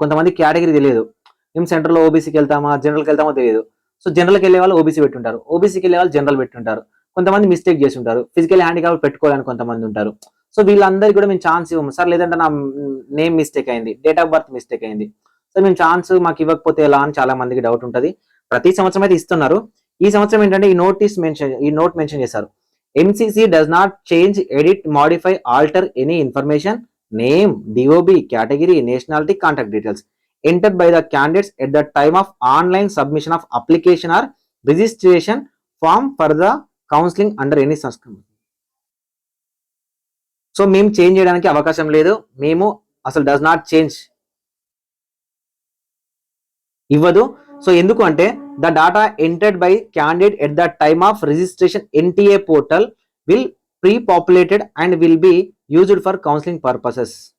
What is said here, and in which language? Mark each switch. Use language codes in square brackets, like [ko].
[te] కొంతమంది కేటగిరీ తెలియదు, మేము సెంటర్లో ఓబీసీకి వెళ్తామా జనరల్కి వెళ్తామో తెలియదు. సో జనరల్కి వెళ్ళే వాళ్ళు ఓబీసీ పెట్టుంటారు, ఓబీసీకి వెళ్ళే వాళ్ళు జనరల్ పెట్టుంటారు, కొంతమంది మిస్టేక్ చేసి ఉంటారు, ఫిజికల్ హ్యాండిక్యాప్ పెట్టుకోవాలని కొంతమంది ఉంటారు. సో వీళ్ళందరికీ కూడా మేము ఛాన్స్ ఇవ్వము సార్, లేదంటే నా నేమ్ మిస్టేక్ అయింది, డేట్ ఆఫ్ బర్త్ మిస్టేక్ అయింది, సో మేము ఛాన్స్ మాకు ఇవ్వకపోతే ఎలా అని చాలా మందికి డౌట్ ఉంటుంది. ప్రతి సంవత్సరం అయితే ఇస్తున్నారు. ఈ సంవత్సరం ఏంటంటే ఈ నోట్ మెన్షన్ చేశారు. [en] MCC does not change, edit, modify, alter any information, name, DOB, category, nationality, contact details entered by the candidates at the time of online submission of application or registration form for the counseling under any circumstance. [te] So మేము change చేయడానికి అవకాశం లేదు, మేము అసలు [en] does not change [te] ఇవ్వదు. [en] So ఎందుకు అంటే the data entered by candidate at the time of registration NTA portal will pre populated and will be used for counselling purposes.